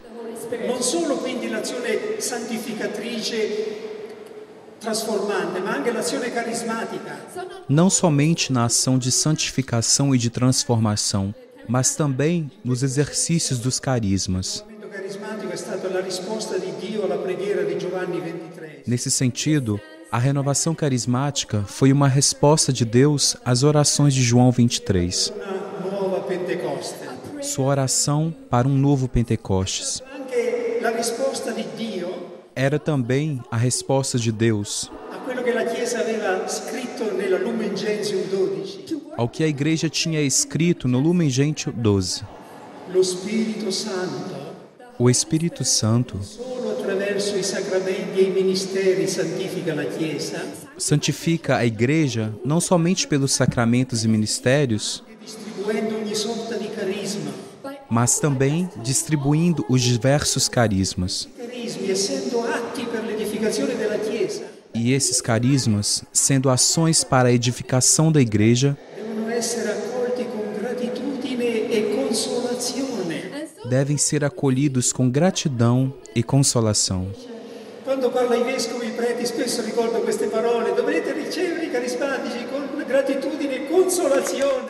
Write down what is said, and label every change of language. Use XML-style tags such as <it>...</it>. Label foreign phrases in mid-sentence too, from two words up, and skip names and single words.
<it>Non solo quindi l'azione santificatrice trasformante, ma anche l'azione carismatica.</it> <pt>Não somente na ação de santificação e de transformação, mas também nos exercícios dos carismas. Nesse sentido, a renovação carismática foi uma resposta de Deus às orações de João 23. Sua oração para um novo Pentecostes. Era também a resposta de Deus ao que a Igreja tinha escrito no Lumen Gentium 12.</pt> <it>Lo Spirito Santo,</it> <pt>O Espírito Santo</pt> <it>solo attraverso i sacramenti e i ministeri santifica la Chiesa,</it> <pt>santifica a Igreja não somente pelos sacramentos e ministérios,</pt> <it>distribuendo ogni sorta di carisma.</it> <pt>mas também distribuindo os diversos carismas.</pt> <it>Carismi essendo atti per l'edificazione della Chiesa,</it> <pt>E esses carismas, sendo ações para a edificação da Igreja,</pt> <it>devono essere accolti con gratitudine e consolazione.</it> <pt>devem ser acolhidos com gratidão e consolação.</pt> <it>Quando parlo ai vescovi e preti spesso ricordo queste parole: dovrete ricevere i carismatici con gratitudine e consolazione.</it>